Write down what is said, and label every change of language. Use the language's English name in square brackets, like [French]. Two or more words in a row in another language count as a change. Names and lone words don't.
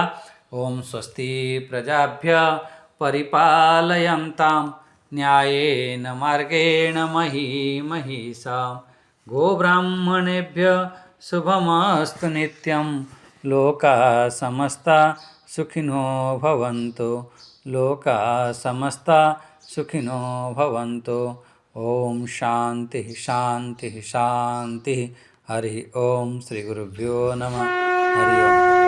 [Sanskrit] ଓମ୍ ସ୍ୱସ୍ତି ପ୍ରଜାଭ୍ୟ ପରିପାଲୟନ୍ତାଂ ନ୍ୟାୟେନ ମାର୍ଗେଣ ମହିଷାଂ ଗୋବ୍ରାହ୍ମଣେଭ୍ୟ ଶୁଭମସ୍ତୁ ନିତ୍ୟଂ ଲୋକାଃ ସମସ୍ତା ସୁଖିନୋ ଭବନ୍ତୁ। लोकाः समस्ता सुखिनो भवन्तु। ओम शांति शांति शांति। हरि ओम। श्री गुरुभ्यो नमः। हरि ओम।